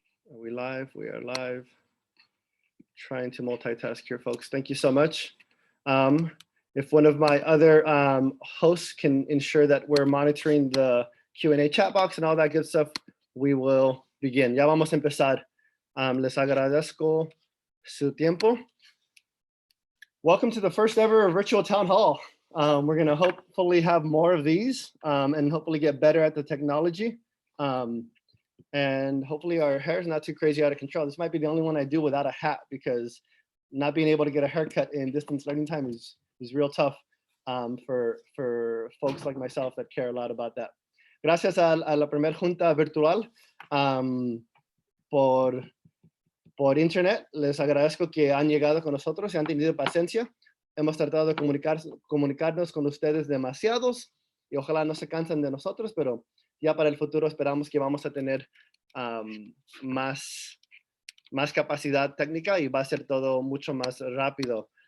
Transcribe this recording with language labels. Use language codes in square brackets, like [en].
[en] Are we live? We are live. Trying to multitask here, folks. Thank you so much. If one of my other hosts can ensure that we're monitoring the Q&A chat box and all that good stuff, we will begin. [es] Ya vamos a empezar. Les agradezco su tiempo. [en] Welcome to the first ever virtual town hall. We're going to hopefully have more of these and hopefully get better at the technology. And hopefully our hair is not too crazy out of control. This might be the only one I do without a hat because not being able to get a haircut in distance learning time is real tough for folks like myself that care a lot about that. [es] Gracias a la primer junta virtual por por internet. Les agradezco que han llegado con nosotros y han tenido paciencia. Hemos tratado de comunicarnos con ustedes demasiados y ojalá no se cansen de nosotros, pero ya para el futuro esperamos que vamos a tener más capacidad técnica y va a ser todo mucho más rápido.